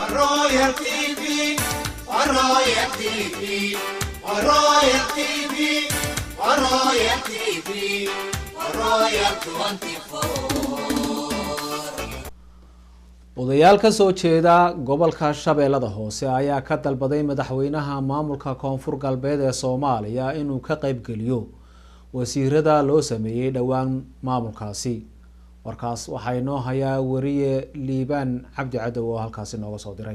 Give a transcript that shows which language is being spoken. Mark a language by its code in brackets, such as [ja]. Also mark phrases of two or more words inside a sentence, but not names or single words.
[so] Royal TV, Royal TV, Royal TV, Royal TV, Royal 24. odayaal ka soo jeeda gobolka Shabeellada Hoose ayaa ka dalbaday madaxweynaha maamulka Koonfur Galbeed ee Soomaaliya inuu ka qayb geliyo wasiirada loo sameeyay dhawaan maamulkaasi. warkaas waxay noo hayaa wariye Liibaan Cabdi Cadow oo halkaasi nooga soo diray.